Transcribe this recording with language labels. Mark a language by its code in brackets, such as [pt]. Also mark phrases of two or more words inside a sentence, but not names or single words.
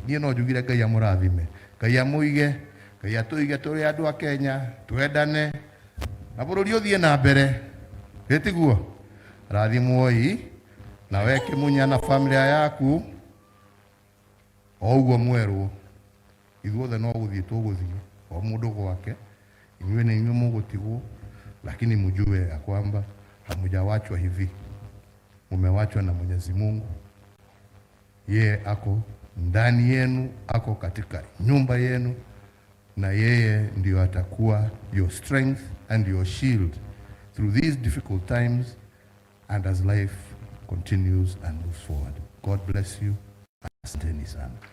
[ki] Niĩ no njugire Ngai amũrathime, Ngai amuige, Ngai atuige tũrĩ andũ a Kenya, twendane na bũrũri ũthiĩ na mbere. Getiguo rathimwoi na weke munya na familia yaku o ũguo mwerwo. Ithuothe no gũthiĩ tũgũthiĩ, o mũndũ gwake, inyuĩ nĩ inyuĩ mũgũtigwo, [sw] lakini mjue ya kwamba hamujawachwa hivi, mumewachwa na Mwenyezi Mungu. Yeye ako ndani yenu, ako katika nyumba yenu, na yeye ndio atakuwa [en] your strength and your shield through these difficult times and as life continues and moves forward. God bless you. [sw] Asanteni sana.